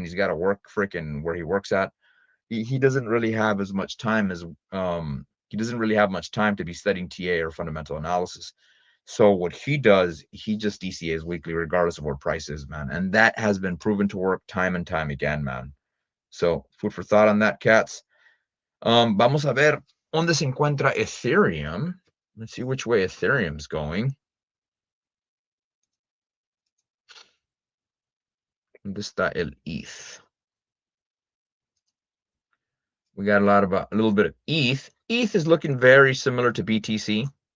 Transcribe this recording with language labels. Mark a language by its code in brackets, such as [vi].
[en] He's got to work freaking where he works at. He doesn't really have as much time as he doesn't really have much time to be studying TA or fundamental analysis. So what he does, he just DCAs weekly, regardless of what price is, man. And that has been proven to work time and time again, man. So food for thought on that, cats. [es] Vamos a ver dónde se encuentra Ethereum. [en] Let's see which way Ethereum's going. [es] ¿Dónde está el ETH? [en] We got a little bit of ETH. ETH is looking very similar to BTC.